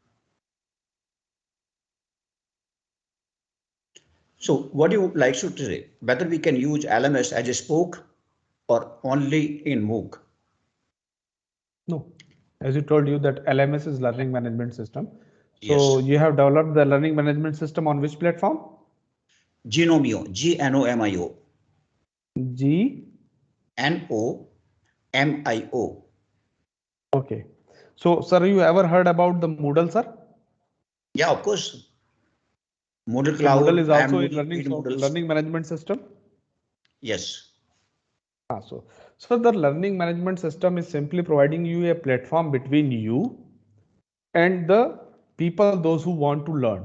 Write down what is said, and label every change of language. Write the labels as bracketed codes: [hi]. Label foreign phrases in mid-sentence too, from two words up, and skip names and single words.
[en] So what do you like to say? Whether we can use LMS as a spoke or only in MOOC? No, as you told you that LMS is learning management system. Yes. So you have developed the learning management system on which platform? Genomio, G-N-O-M-I-O. G-N-O-M-I-O. MIO. Okay. So, sir, you ever heard about the Moodle, sir? Yeah, of course. Moodle So Moodle Cloud, is I am also a moving in Moodles. learning management system. Yes. So the learning management system is simply providing you a platform between you and the people, those who want to learn.